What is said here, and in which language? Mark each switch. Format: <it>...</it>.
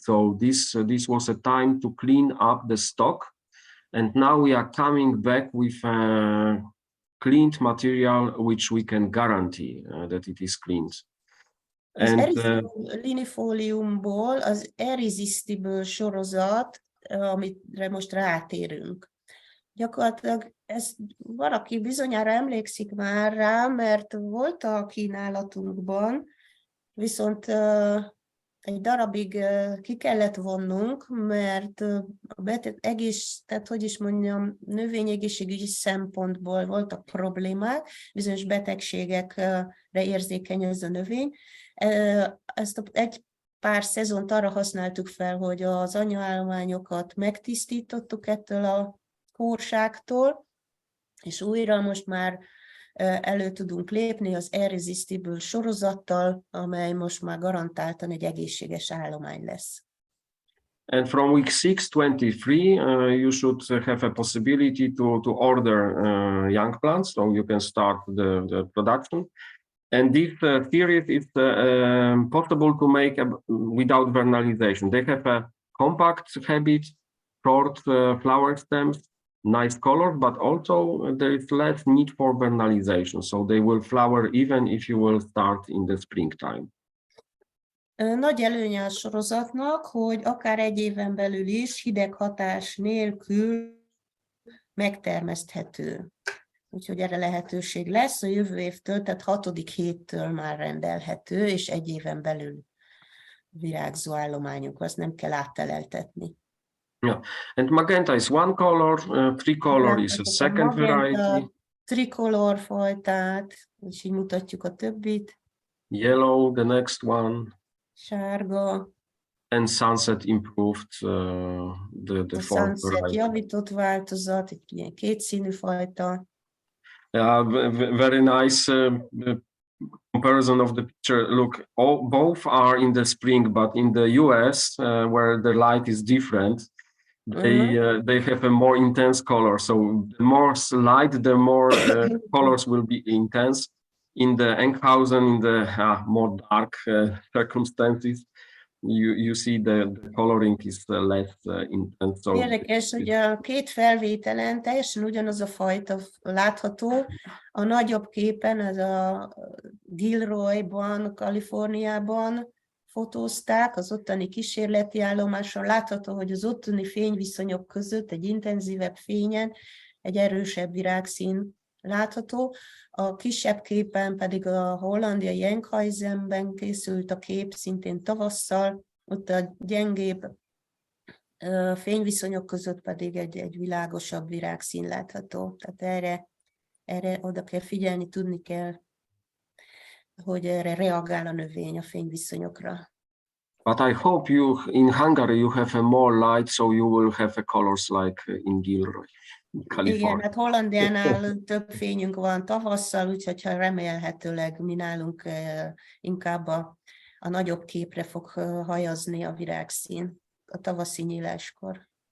<en>So this was a time to clean up the stock, and now we are coming back with cleaned material which we can guarantee that it is cleaned.</en> <hu>Az Erysimum linifoliumból az irresistible sorozat, amire most rátérünk. Gyakorlatilag ez valaki bizonyára emlékszik már rá, mert volt a kínálatunkban, viszont egy darabig ki kellett vonnunk, mert tehát hogy is mondjam, növényegészségügyi szempontból voltak problémák, bizonyos betegségekre érzékeny ez a növény. Ezt egy pár szezont arra használtuk fel, hogy az anyaállományokat megtisztítottuk ettől a kórságtól, és újra most már elő tudunk lépni az irresistible sorozattal, amely most már garantáltan egy egészséges állomány lesz.</hu> <en>And from week 6-23, you should have a possibility to order young plants, so you can start the production. And this series is possible to make without vernalization. They have a compact habit, short flower stems, nice color, but also there is less need for vernalization, so they will flower even if you will start in the springtime.</en> <hu>Nagy előnye a sorozatnak, hogy akár egy éven belül is hideg hatás nélkül megtermeszthető. Úgyhogy erre lehetőség lesz a jövő évtől, tehát 6. héttől már rendelhető, és egy éven belül virágzó állományunk, azt nem kell átteleltetni.</hu> <en>Yeah, and magenta is one color, tricolor is a second variety.</en> <hu>Tricolor fajtát, és így mutatjuk a többit.</hu> <en>Yellow, the next one.</en> <hu>Sárga.</hu> <en>And Sunset improved the</en> <hu>A</hu> <en>fourth Sunset variety.</en> <hu>javított változat, egy ilyen kétszínű fajta.</hu> <en>Very nice comparison of the picture. Look, both are in the spring, but in the US, where the light is different, they have a more intense color. So the more light, the more colors will be intense. In the Enkhausen, in the more dark circumstances, you see the coloring is less intense. So</en> <hu>érdekes, hogy a két felvételen teljesen ugyanaz a fajta látható. A nagyobb képen, ez a Gilroyban, Kaliforniában fotózták, az ottani kísérleti állomáson. Látható, hogy az ottani fényviszonyok között egy intenzívebb fényen egy erősebb virágszín látható. A kisebb képen pedig a hollandiai Enkhuizenben készült a kép, szintén tavasszal, ott a gyengébb fényviszonyok között pedig egy világosabb virágszín látható. Tehát erre oda kell figyelni, tudni kell, hogy erre reagál a növény a fényviszonyokra.</hu> <en>But I hope in Hungary you have a more light, so you will have a colors like in Gilroy, California.</en> <hu>Igen, hát Hollandiánál több fényünk van tavasszal, úgyhogy remélhetőleg mi nálunk inkább a nagyobb képre fog hajazni a virágszín a tavaszi nyíláskor.</hu>